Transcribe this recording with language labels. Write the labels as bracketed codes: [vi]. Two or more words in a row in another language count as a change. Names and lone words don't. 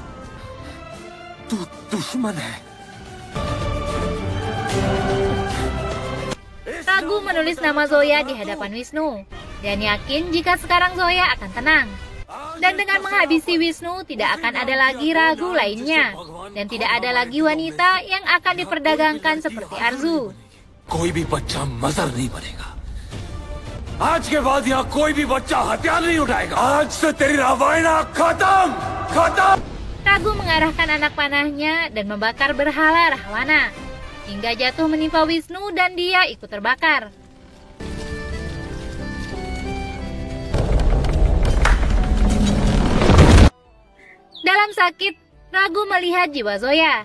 [id] Raghu menulis nama Zoya di hadapan Wisnu dan yakin jika sekarang Zoya akan tenang. Dan dengan menghabisi Wisnu tidak akan ada lagi Raghu lainnya dan tidak ada lagi wanita yang akan diperdagangkan seperti Arzu. [hi] कोई भी बच्चा मजर नहीं बनेगा। आज के बाद यहाँ कोई भी बच्चा हथियार नहीं उठाएगा। आज से तेरी रामायण खत्म खत्म। [id] Raghu mengarahkan anak panahnya dan membakar berhala Rahwana hingga jatuh menimpa Wisnu dan dia ikut terbakar. Dalam sakit, Raghu melihat jiwa Zoya.